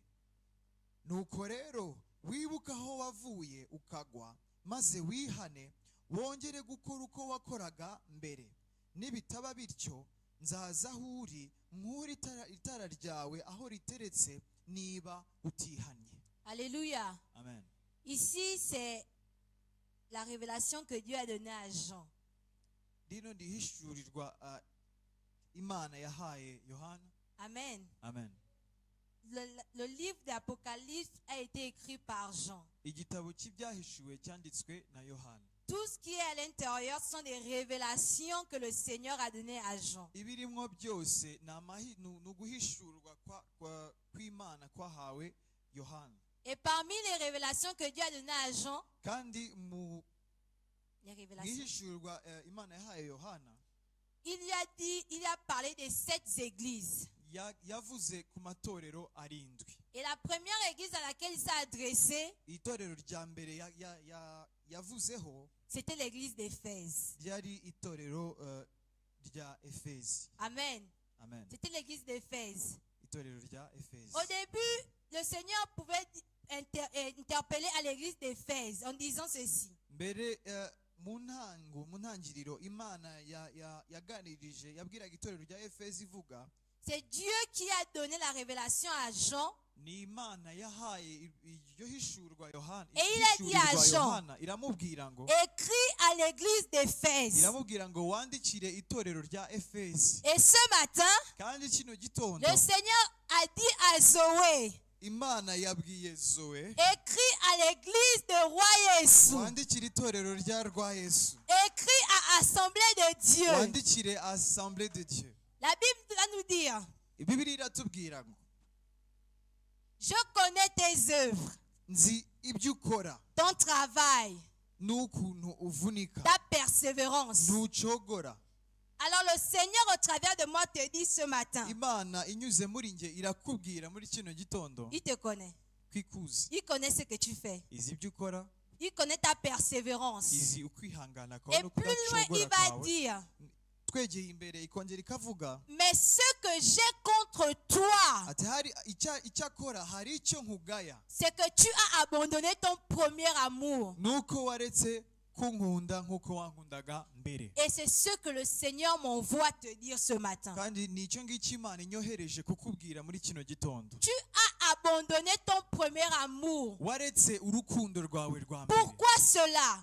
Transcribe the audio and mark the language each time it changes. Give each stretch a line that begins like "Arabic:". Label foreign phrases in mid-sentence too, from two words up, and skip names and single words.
Kinyarwanda: Nuko rero wibuka aho wavuye ukagwa, maze wihane, wongere gukora uko wakoraga mbere. Nibitaba bityo, nzaza aho uri, nk'uri itara ryawe aho riteretse, niba utihanye.
French: Alléluia. Amen. Ici, c'est la révélation que Dieu a donnée à Jean.
Kinyarwanda: Imana yahaye Yohana. Amen. Amen.
French: Le livre d'Apocalypse a été écrit par Jean.
Kinyarwanda: Igitabo cy'ibyahishuwe cyanditswe na Yohana.
French: Tout ce qui est à l'intérieur sont des révélations que le Seigneur a données à Jean.
Kinyarwanda: Ibirimwo byose nuguhishurwa kw'Imana kwahawe Yohana.
French: Et parmi les révélations que Dieu a données à Jean,
Kinyarwanda: kandi
French: les révélations,
Kinyarwanda: Imana yahaye Yohana,
French: il a parlé des 7 églises.
Kinyarwanda: yavuze ku matorero arindwi.
French: Et la première église à laquelle il s'est adressé,
Kinyarwanda: itorero rya mbere yavuzeho,
French: c'était l'église d'Éphèse.
Kinyarwanda: ryari itorero rya Efezi. Amen. Amen.
French: C'était l'église d'Éphèse.
Kinyarwanda: Itorero rya Efezi.
French: Au début, le Seigneur pouvait interpeller à l'église d'Éphèse en disant ceci.
Kinyarwanda: Mbere mu ntangiriro Imana yaganirije yabwiraga itorero rya Efezi ivuga,
French: c'est Dieu qui a donné la révélation à Jean.
Kinyarwanda: Ni Imana yahaye iryo hishurwa Yohana.
French: Et il a dit à Jean,
Kinyarwanda: iramubwira ngo,
French: écris à l'église d'Éphèse.
Kinyarwanda: iramubwira ngo wandikire itorero rya Efezi.
French: Et ce matin,
Kinyarwanda: kandi kino gitondo,
French: le Seigneur a dit à Zoé,
Kinyarwanda: Imana yabwiye Zoe,
French: écris à l'église de Roi Yesu.
Kinyarwanda: wandikire itorero rya Rwa Yesu.
French: Écris à Assemblée de Dieu.
Kinyarwanda: wandikire Assemblée de Dieu.
French: La Bible va nous dire,
Kinyarwanda: Bibiliya iratubwira ngo,
French: je connais tes œuvres,
Kinyarwanda: nzi ibyo ukora,
French: ton travail,
Kinyarwanda: n'ukuntu uvunika,
French: ta persévérance.
Kinyarwanda: ntucogora.
French: Alors le Seigneur au travers de moi te dit ce matin,
Kinyarwanda: Imana inyuze muri nge irakubwira muri kino gitondo,
French: il te connaît.
Kinyarwanda: kwikuzi,
French: Il connaît ce que tu fais.
Kinyarwanda: izi ibyo ukora,
French: Il connaît ta persévérance.
Kinyarwanda: izi ukwihangana kwawe
French: Et
Kinyarwanda: no
French: plus loin, il
Kinyarwanda: kudacogora
French: va
Kinyarwanda: kwawe.
French: dire,
Kinyarwanda: Twegeye imbere ikongera ikavuga
French: mais ce que j'ai contre toi,
Kinyarwanda: ati hari icyakora hari icyo nkugaya,
French: c'est que tu as abandonné ton premier amour.
Kinyarwanda: nuko waretse kunkunda nkuko wankundaga mbere.
French: Et c'est ce que le Seigneur m'envoie te dire ce matin.
Kinyarwanda: kandi nicyo ngicyo Imana inyohereje kukubwira muri kino gitondo.
French: Tu as abandonné ton premier amour.
Kinyarwanda: waretse urukundo rwawe rwa mbere.
French: Pourquoi cela?